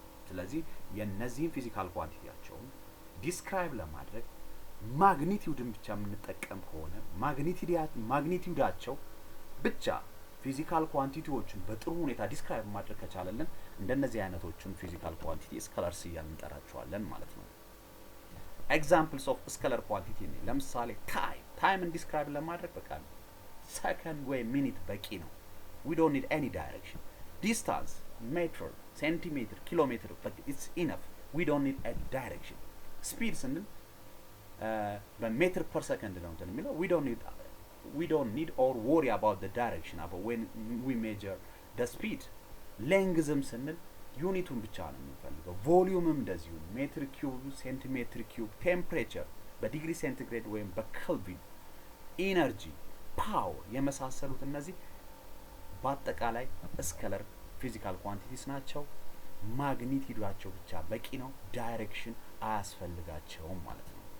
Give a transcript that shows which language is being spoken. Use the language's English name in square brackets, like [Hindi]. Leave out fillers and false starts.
[Amharic] ስለዚህ የነዚህን ፊዚካል ኳንቲቲያቸውን ዲስክራይብ ለማድረግ ማግኒቲዩድን ብቻ የምንጠቀም ከሆነ ማግኒቲዩዳቸው ብቻ ፊዚካል ኳንቲቲዎችን በጥሩ ሁኔታ ዲስክራይብ ማድረግ ከቻለልን እንደነዚህ አይነቶቹን ፊዚካል ኳንቲቲ ስኬለርስ እያልን እንጠራቸዋለን ማለት ነው። ኤግዛምፕልስ ኦፍ ስኬለር ኳንቲቲ ነው። ለምሳሌ ታይምን ዲስክራይብ ለማድረግ በቃ ሰከንድ ወይ ሚኒት በቂ ነው። [English] we don't need any direction. Distance, meter, centimeter, kilometer, but it's enough. We don't need a direction. Speed [Amharic] ስንል በሜትር ፐር ሰከንድ ነው እንትን የሚለው [English] we don't need or worry about the direction about when we measure the speed. [Amharic] ሌንግዝም ስንል ዩኒቱን ብቻ ነው የምንፈልገው። ቮሊዩምም እንደዚሁ ሜትር ኪዩብ፣ ሴንቲሜትር ኪዩብ፣ ቴምፕሬቸር በዲግሪ ሴንቲግሬድ ወይም በኬልቪን፣ ኢነርጂ፣ ፓወር የመሳሰሉት እነዚህ በአጠቃላይ ስኬለር ፊዚካል ኳንቲቲስ ናቸው። ማግኒቲዩዳቸው ብቻ በቂ ነው። ዳይሬክሽን አያስፈልጋቸውም ማለት ነው።